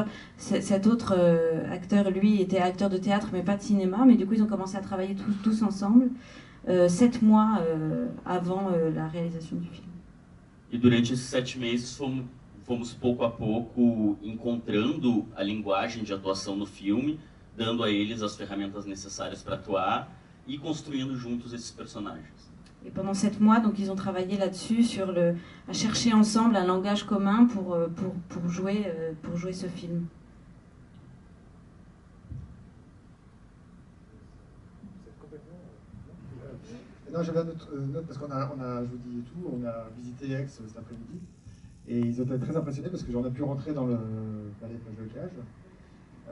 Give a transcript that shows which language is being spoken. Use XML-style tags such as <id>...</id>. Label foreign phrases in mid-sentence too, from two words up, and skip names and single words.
<fr>Cet autre acteur, lui, était acteur de théâtre, mais pas de cinéma. Mais du coup, ils ont commencé à travailler tous ensemble, 7 mois avant la réalisation du film.</fr> <pt>E durante esses 7 meses fomos pouco a pouco encontrando a linguagem de atuação no filme, dando a eles as ferramentas necessárias para atuar e construindo juntos esses personagens.</pt> <fr>Et pendant 7 mois, donc, ils ont travaillé là-dessus, à chercher ensemble un langage commun pour jouer ce film. Non, j'avais une autre note parce je vous dis tout, on a visité Aix cet après-midi et ils ont été très impressionnés parce qu'on a pu rentrer dans le palais de Plage de Cage.</fr>